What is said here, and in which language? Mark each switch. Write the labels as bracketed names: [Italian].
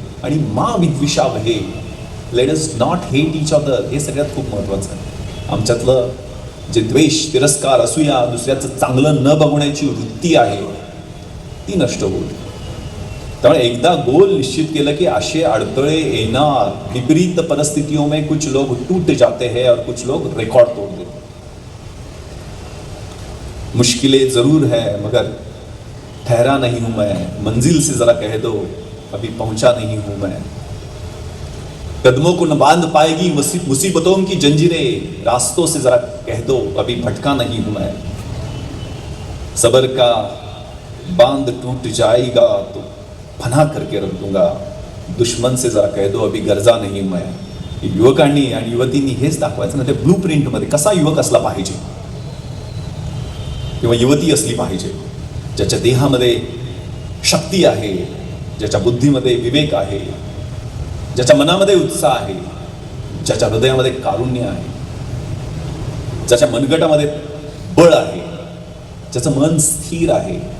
[English] आणि [Sanskrit] मा विद्विषावहे, [English] Let us not hate each other. [Marathi] हे सगळ्यात खूप महत्त्वाचं आहे. आमच्यातलं जे द्वेष, तिरस्कार, असूया, दुसऱ्याचं चांगलं न बघण्याची वृत्ती आहे ती नष्ट होईल. त्यामुळे एकदा गोल निश्चित केलं की असे अडथळे येणार. [Hindi] विपरीत परिस्थितियों में कुछ लोग टूट जाते हैं और कुछ लोग रिकॉर्ड तोड़ देते. मुश्किलें जरूर है मगर ठहरा नहीं हूं मैं, मंजिल से जरा कह दो अभी पहुंचा नहीं हूं मैं. कदमों को न बांध पाएगी मुसीबतों की जंजीरें, रास्तों से जरा कह दो अभी भटका नहीं हूं मैं. सबर का बांध टूट जाएगा तो फना करके रख दूंगा, दुश्मन से जरा कह दो अभी गरजा नहीं मैं. [Marathi] युवकांनी आणि युवतींनी हेच दाखवायचं ना, ते ब्लू प्रिंटमध्ये कसा युवक असला पाहिजे किंवा युवती असली पाहिजे, ज्याच्या देहामध्ये शक्ती आहे, ज्याच्या बुद्धीमध्ये विवेक आहे, ज्याच्या मनामध्ये उत्साह आहे, ज्याच्या हृदयामध्ये कारुण्य आहे, ज्याच्या मनगटामध्ये बळ आहे, ज्याचं मन स्थिर आहे,